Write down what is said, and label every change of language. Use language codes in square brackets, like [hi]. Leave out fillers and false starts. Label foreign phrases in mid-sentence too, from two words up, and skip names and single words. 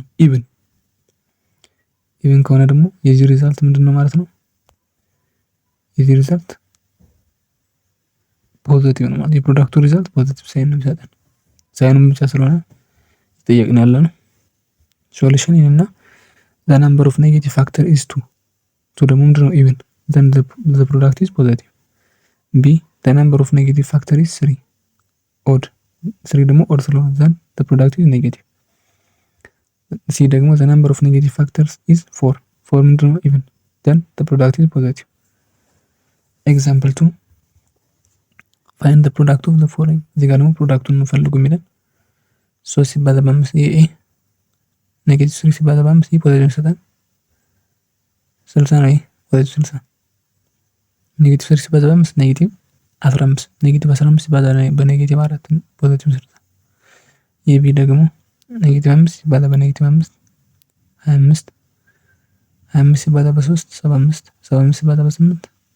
[am] ኢቭን ከሆነ ደግሞ የዚህ ሪዛልት ምንድነው ማለት ነው? የዚህ ሪዛልት ፖዚቲቭ ነው ማለት የፕሮዳክቱ ሪዛልት [en] positive sign [am] ነው የሚሰጠን። ሳይኑም ብቻ ስለሆነ ይጠየቅን ያለ ነው። ሶሉሽን እና [en] the number of negative factor is 2 [am] ደግሞ ምንድነው? [en] ኢቭን then the product is positive። b the number of negative factor is 3 odd 3 ደግሞ odd ስለሆነ then the product is negative። c ደግሞ the number of negative factors is 4 ምንድነው? ኢቭን then the product is positive። example 2 find the product of the following [am] እዚህ ጋር ደግሞ ፕሮዳክቱን እንፈልጉ የሚለን 3 ሲባዛ በ5 ኤ ኔጌቲቭ 3 ሲባዛ በ5 ይህ ፖዚቲቭ ይሰጣል 60 ነው። ይሄ ፖዚቲቭ 60 ኔጌቲቭ 3 ሲባዛ በ5 ኔጌቲቭ 15 ኔጌቲቭ 15 ሲባዛ በኔጌቲቭ 4 ፖዚቲቭ 60። የቢ ደግሞ ኔጌቲቭ 5 ሲባዛ በኔጌቲቭ 5 25 25 ሲባዛ በ3 75 75 ሲባዛ በ8